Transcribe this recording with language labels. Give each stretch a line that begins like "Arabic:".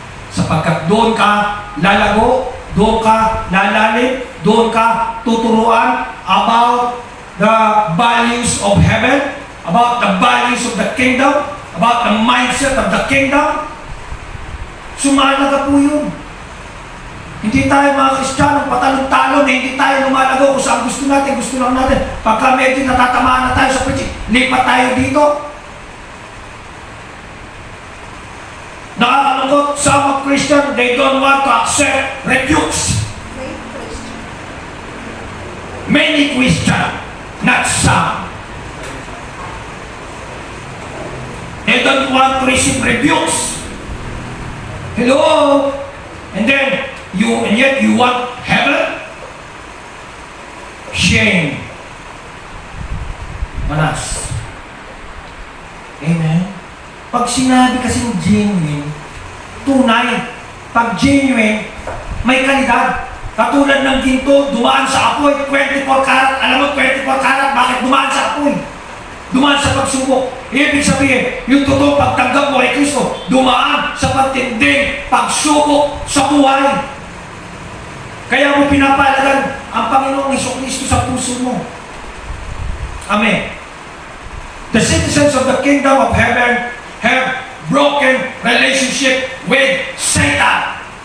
Filipino: Sapagkat doon ka lalago, doon ka lalalim, doon ka tuturuan
English: about the values of heaven, about the values of the kingdom,
Filipino: about the mindset of the kingdom. Sumalaga po yun. Hindi tayo mga Kristiyano patalong-talon, hindi tayo lumalago kung saan gusto natin, gusto lang natin. Pagka medyo natatamaan na tayo sa preaching, lipat tayo dito. Nakakalungkot,
English: some of Christians, they don't want to accept rebukes. Many Christians, not some. They don't want to receive rebukes. Hello? And yet you want heaven? Shame.
Filipino: Manas. Amen? Pag sinabi kasing genuine, tunay. Pag genuine, may kalidad. Katulad ng ginto, dumaan sa apoy, 24 karat. Alam mo, 24 karat, bakit dumaan sa apoy? Dumaan sa pagsubok. Ibig sabihin, yung totoong pagtanggap mo kay Kristo, dumaan sa pagtinding pagsubok sa buhay. Kaya mo pinapalagan ang Panginoong Hesukristo sa puso mo.
English: Amen. The citizens of the kingdom of heaven have broken relationship with Satan.